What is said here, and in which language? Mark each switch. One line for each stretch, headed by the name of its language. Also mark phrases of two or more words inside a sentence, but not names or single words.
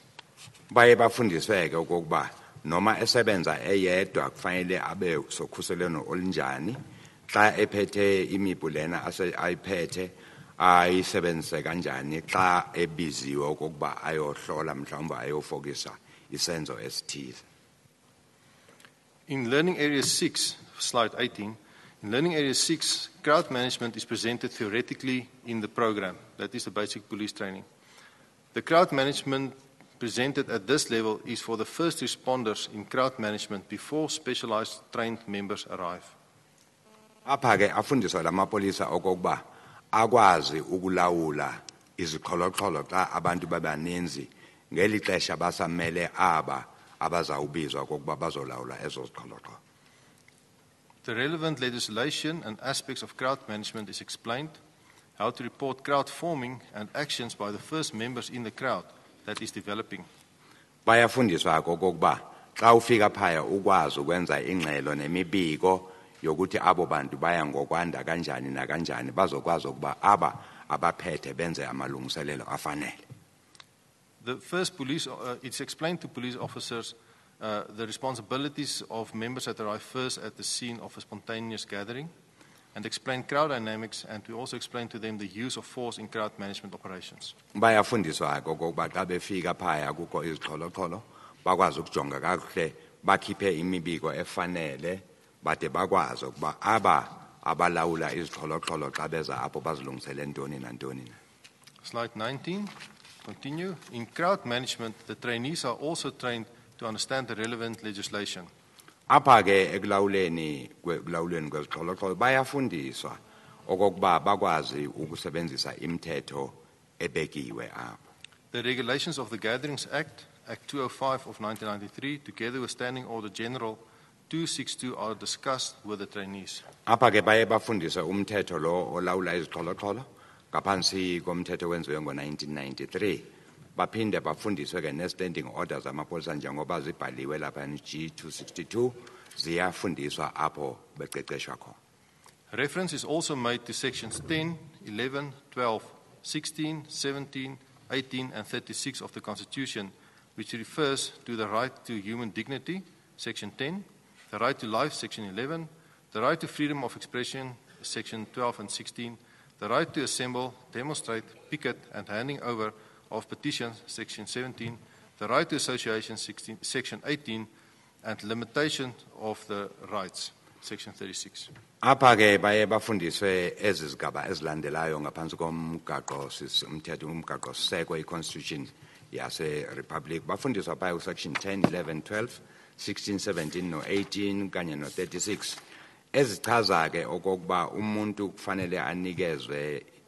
Xhosa: Baye bafundiswe ke okokuba noma esebenza eyedwa kufanele abe sokhuseleno olunjani xa ephethe imipu lena ayiphethe ayisebenzise kanjani xa ebiziwe okokuba ayohlola mhlawumbe ayofokisa isenzo esithize.
English: In Learning Area 6, slide 18, in Learning Area 6, crowd management is presented theoretically in the program. That is the basic police training. The crowd management presented at this level is for the first responders in crowd management before specialized trained members arrive.
Xhosa: Apha ke afundiswa lamapolisa okokuba akwazi ukulawula iziqholoqholo xa abantu babaninzi ngeli xesha basamele aba abazawubizwa okokuba bazolawula ezo ziqholoqholo.
English: The relevant legislation and aspects of crowd management is explained, how to report crowd forming and actions by the first members in the crowd that is developing.
Xhosa: Bayafundiswa okokuba xa ufika phaya ukwazi ukwenza ingxelo nemibiko yokuthi abo bantu baya ngokwanda kanjani nakanjani bazokwazi ukuba aba abaphethe benze amalungiselelo afanele.
English: The first police, it's explained to police officers the responsibilities of members that arrive first at the scene of a spontaneous gathering, and explain crowd dynamics, and we also explain to them the use of force in crowd management operations.
Xhosa: Bayafundiswa okokuba xa befika phaya kukho izixholo-xholo bakwazi ukujonga kakuhle bakhiphe imibiko efanele bade bakwazi ukuba abalawula izixholo-xholo xa beza apho bazilungisele ntoni nantoni na.
English: Slide 19, continue. In crowd management, the trainees are also trained to understand the relevant legislation.
Xhosa: Apha ke ekulawuleni kwezixholo-xholo bayafundiswa okokuba bakwazi ukusebenzisa imithetho ebekiwe apho.
English: The regulations of the Gatherings Act, Act 205 of 1993, together with Standing Order General 262 are discussed with the trainees.
Xhosa: Apha ke baye bafundiswe umthetho lo olawula izixholo-xholo ngaphansi komthetho wenziwe ngo-1993. Baphinde bafundiswe ke ne-
English: standing orders
Xhosa: amapolisa njengoba zibhaliwe lapha G262 ziyafundiswa apho beqeqeshwa khona.
English: Reference is also made to sections 10, 11, 12, 16, 17, 18 and 36 of the Constitution, which refers to the right to human dignity, section 10, the right to life, section 11, the right to freedom of expression, section 12 and 16, the right to assemble, demonstrate, picket and handing over of petitions, section 17, the right to association, section 18, and limitation of the rights, section 36.
Xhosa: Apha ke baye bafundiswe ezi zigaba ezilandelayo ngaphansi komgaqo umgaqo siseko i-Constitution yase-Republic. Bafundiswa phaya section 10, 11, 12, 16, 17 no-18 kanye no-36 ezichaza ke okokuba umuntu kufanele anikezwe